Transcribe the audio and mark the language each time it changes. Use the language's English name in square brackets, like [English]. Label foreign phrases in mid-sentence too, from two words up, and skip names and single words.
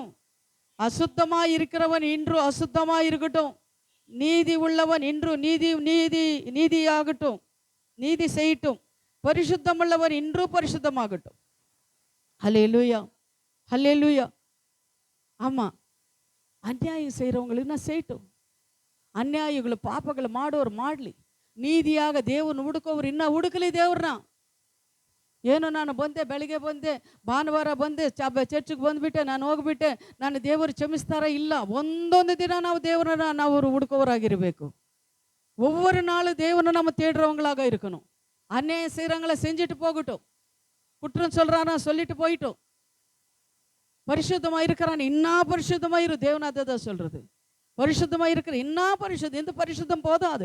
[Tamil] அசுத்தமாய் இருக்கிறவன் இன்று அசுத்தமாய் இருக்கட்டும். நீதி உள்ளவன் இன்று நீதியாகட்டும், நீதி செய்யட்டும். பரிசுத்தம் உள்ளவர் இன்று பரிசுத்தமாகட்டும். ஹல்லேலூயா, ஹல்லேலூயா. ஆமாம், அநியாயம் செய்கிறவங்களுக்கு நான் செய்யட்டும். [Kannada] ಅನ್ಯಾಯಗಳು ಪಾಪಗಳು ಮಾಡೋರು ಮಾಡಲಿ. ನೀತಿಯಾಗ ದೇವ್ರನ್ನ ಹುಡುಕೋರು ಇನ್ನೂ ಹುಡುಕಲಿ ದೇವ್ರನ್ನ. ಏನೋ ನಾನು ಬಂದೆ, ಬೆಳಿಗ್ಗೆ ಬಂದೆ, ಭಾನುವಾರ ಬಂದೆ, ಚರ್ಚಿಗೆ ಬಂದುಬಿಟ್ಟೆ, ನಾನು ಹೋಗ್ಬಿಟ್ಟೆ, ನಾನು ದೇವರು ಕ್ಷಮಿಸ್ತಾರ? ಇಲ್ಲ. ಒಂದೊಂದು ದಿನ ನಾವು ದೇವರನ್ನ ನಾವು ಹುಡುಕೋರಾಗಿರಬೇಕು. [Tamil] ஒவ்வொரு நாளும் தேவனை நம்ம தேடுறவங்களாக இருக்கணும். அந்நியாயம் செய்கிறவங்கள செஞ்சுட்டு போகட்டும், குற்றம் சொல்கிறானா சொல்லிட்டு போயிட்டோம். பரிசுத்தமாக இருக்கிறான் இன்னா பரிசுத்தமாக இரு. தேவன் அதை தான் சொல்கிறது. பரிசுத்தமாக இருக்கிற இன்னா பரிசுத்தம். இந்த பரிசுத்தம் போதாது.